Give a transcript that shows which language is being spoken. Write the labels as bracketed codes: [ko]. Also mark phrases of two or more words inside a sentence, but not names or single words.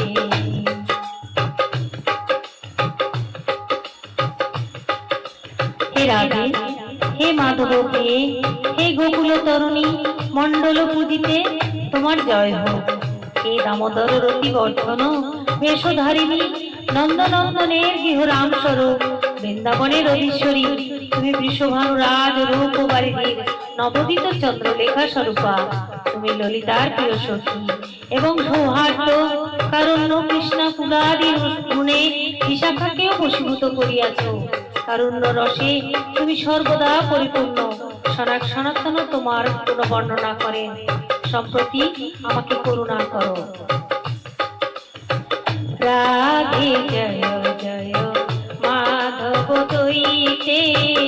[bn] হে রাধে হে মাধব প্রিয়ে হে গোকুল তরুণী মণ্ডল পূজিতে তুম্হার জয় হোক হে দামোদর রতি বর্ধন বেশধারিণী নন্দনন্দনের গৃহরাম স্বরূপ বৃন্দাবনের অধীশ্বরী তুমি বৃষভানু রাজ রূপ বারিধীর নবদিত চন্দ্রলেখা স্বরূপা তুমি ললিতার প্রিয় সখী এবং সৌহার্দ্য কারণ্য কৃষ্ণা কুলাদি গুণে বিশাখাকেও বশীভূত করিয়াছ কারুণ্য রসে তুমি সর্বদা পরিপূর্ণ সনাক সনাতন তোমার গুণ বর্ণনা করেন সম্প্রতি আমাকে করুণা করো রাধে জয় জয় মাধব দয়িতে